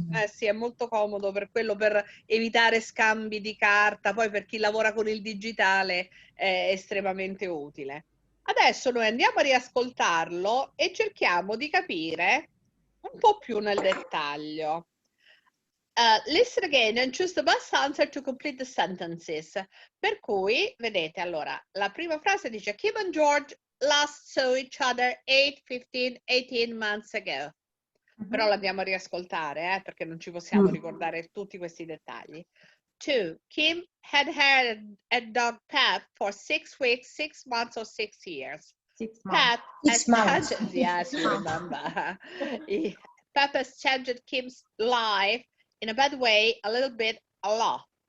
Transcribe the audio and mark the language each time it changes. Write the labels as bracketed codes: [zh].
[it] Sì, è molto comodo per quello, per evitare scambi di carta. Poi per chi lavora con il digitale è estremamente utile. Adesso noi andiamo a riascoltarlo e cerchiamo di capire un po' più nel dettaglio. [en] Listen again and choose the best answer to complete the sentences. [it] Per cui, vedete, allora, la prima frase dice [en] Kim and George last saw each other 18 months ago. [it] Però l'andiamo a riascoltare, perché non ci possiamo ricordare tutti questi dettagli. 2. [en] Kim had a dog Pep for 6 weeks, 6 months, or 6 years. 6 months. Pep has changed, yes, you remember. Pep has changed Kim's life in a bad way, a little bit, a lot.